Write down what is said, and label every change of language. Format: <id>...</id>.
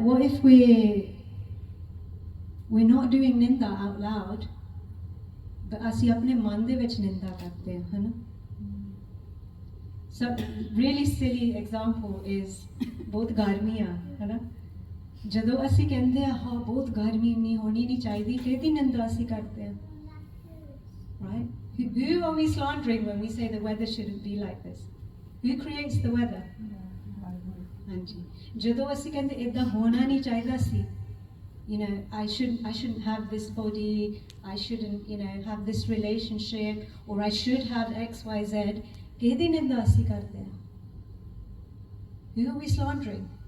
<en>What if we're not doing ninda out loud, but</en> <pa>ਅਸੀਂ ਆਪਣੇ ਮਨ ਦੇ ਵਿੱਚ ਨਿੰਦਾ ਕਰਦੇ ਹਾਂ, ਹੈ ਨਾ?</pa> <en>So really silly example is</en> <pa>ਬਹੁਤ ਗਰਮੀ ਆ, ਹੈ ਨਾ? ਜਦੋਂ ਅਸੀਂ ਕਹਿੰਦੇ ਆ ਹਾਂ ਬਹੁਤ ਗਰਮੀ ਨਹੀਂ ਹੋਣੀ ਨਹੀਂ ਚਾਹੀਦੀ, ਕਿਹਦੀ ਨਿੰਦਾ ਅਸੀਂ ਕਰਦੇ ਹਾਂ?</pa> <en>Right? Who are we slandering when we say the weather shouldn't be like this? Who creates the weather?</en> <pa>ਹਾਂਜੀ ਜਦੋਂ ਅਸੀਂ ਕਹਿੰਦੇ ਇਦਾਂ ਹੋਣਾ ਨਹੀਂ ਚਾਹੀਦਾ ਸੀ,</pa> <en>you know, I shouldn't have this body, I shouldn't, you know, have this relationship, or I should have XYZ,</en> <pa>ਕਿਹਦੀ ਨਿੰਦਾ ਅਸੀਂ ਕਰਦੇ ਹਾਂ?</pa> <en>Who are we slandering?</en>